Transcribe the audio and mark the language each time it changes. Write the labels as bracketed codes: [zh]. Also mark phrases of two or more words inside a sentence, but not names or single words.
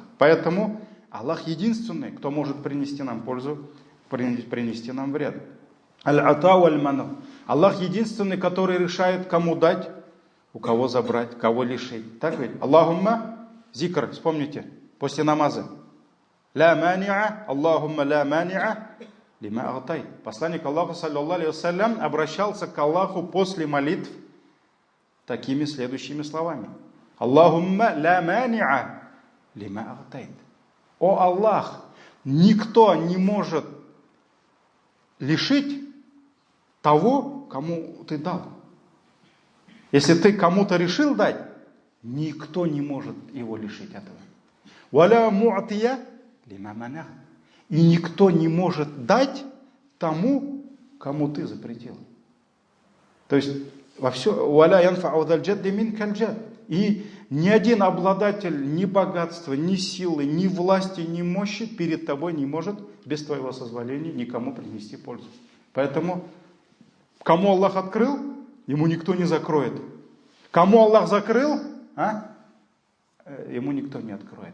[ru] Поэтому Аллах единственный, кто может принести нам пользу, принести нам вред. [ar] العطاء والمنع. [ru] Аллах единственный, который решает, кому дать, у кого забрать, кого лишить. Так ведь? Аллахумма, зикр, вспомните, после намаза. [ar] لا مانع، اللهم لا مانع، لما أعطيت. [ru] Посланник Аллаха, [ar] صلى الله عليه وسلم, [ru] обращался к Аллаху после молитв такими следующими словами. [ar] اللهم لا مانع، لما أعطيت. [ru] О Аллах, никто не может лишить того, кому ты дал. Если ты кому-то решил дать, никто не может его лишить этого. [ar] ولا معطي لما منعت. [ru] И никто не может дать тому, кому ты запретил. То есть во все [ar] ولا ينفع ذا الجد منك الجد. [ru] И ни один обладатель ни богатства, ни силы, ни власти, ни мощи перед тобой не может без твоего созволения никому принести пользу. Поэтому кому Аллах открыл, ему никто не закроет. Кому Аллах закрыл, ему никто не откроет.